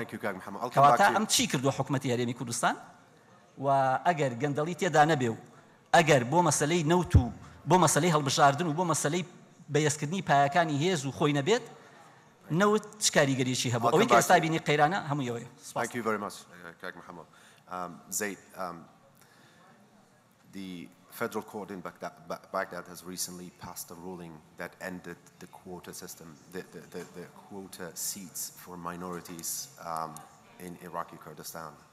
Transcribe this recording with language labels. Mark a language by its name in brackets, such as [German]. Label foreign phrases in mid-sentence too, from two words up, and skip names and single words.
[Central Kurdish] کەواتە ئەم چی کردووە حکوومەتی هەرێمی کوردستان؟ و ئەگەر گەندەڵی تێدا نەبێ و ئەگەر بۆ مەسەلەی نەوت و بۆ مەسەلەی هەڵبژاردن و بۆ مەسەلەی بەیەسکردنی پایەکانی هێز و خۆی نەبێت، نەوت چ کاریگەریەکی هەبوو؟ ئەوەی کە ئێستا بینی قەیرانە هەمووی ئەوەیە. [English] Thank you very much, Kag Mohammed. Zaid, the federal court in Baghdad has recently passed a ruling that ended the quota system, the quota seats for minorities in Iraqi Kurdistan.